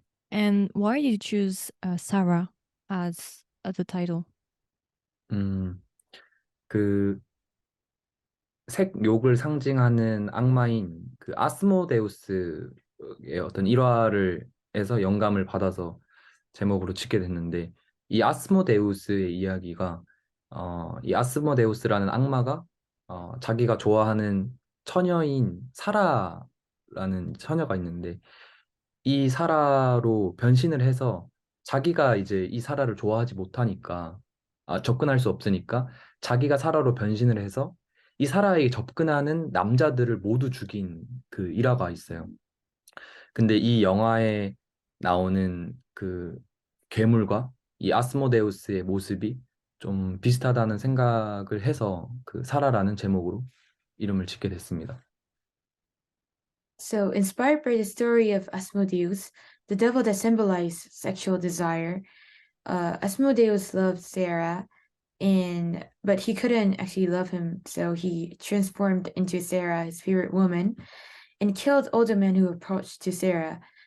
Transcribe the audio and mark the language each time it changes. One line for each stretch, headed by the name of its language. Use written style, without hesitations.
English: And why did you choose Sarah as the title?
Korean: 그 색욕을 상징하는 악마인 아스모데우스의 어떤 일화를 해서 영감을 받아서 제목으로 짓게 됐는데 이 아스모데우스의 이야기가 이 아스모데우스라는 악마가 자기가 좋아하는 처녀인 사라라는 처녀가 있는데 이 사라로 변신을 해서 자기가 이제 이 사라를 좋아하지 못하니까 접근할 수 없으니까 자기가 사라로 변신을 해서 이 사라에게 접근하는 남자들을 모두 죽인 그 일화가 있어요. 근데 이 영화의 나오는 그 괴물과 이 아스모데우스의 모습이 좀 비슷하다는 생각을 해서 그 사라라는 제목으로 이름을 짓게 됐습니다.
English: So, inspired by the story of Asmodeus, the devil that symbolized sexual desire, Asmodeus loved Sarah, but he couldn't actually love him, so he transformed into Sarah, his favorite woman, and killed all the men who approached to Sarah.